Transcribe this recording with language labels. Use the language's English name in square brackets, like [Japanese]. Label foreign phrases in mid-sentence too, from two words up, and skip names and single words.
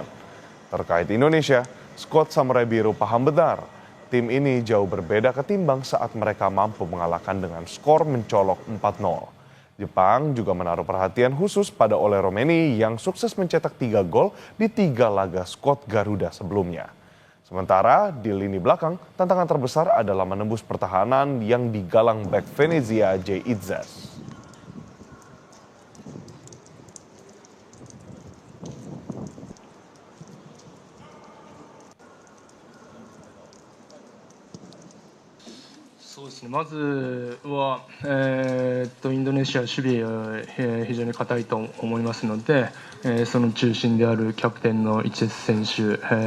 [Indonesian] Terkait Indonesia, skuad Samurai Biru paham benar, tim ini jauh berbeda ketimbang saat mereka mampu mengalahkan dengan skor mencolok 4-0. Jepang juga menaruh perhatian khusus pada Ole Romeni yang sukses mencetak 3 gol di 3 laga skuad Garuda sebelumnya. Sementara di lini belakang, tantangan terbesar adalah menembus pertahanan yang digalang bek Venezia J. Itzas. [Japanese] そうですね、まずは、インドネシア守備は、非常に堅いと思いますので、その中心であるキャプテンのイチェス選手、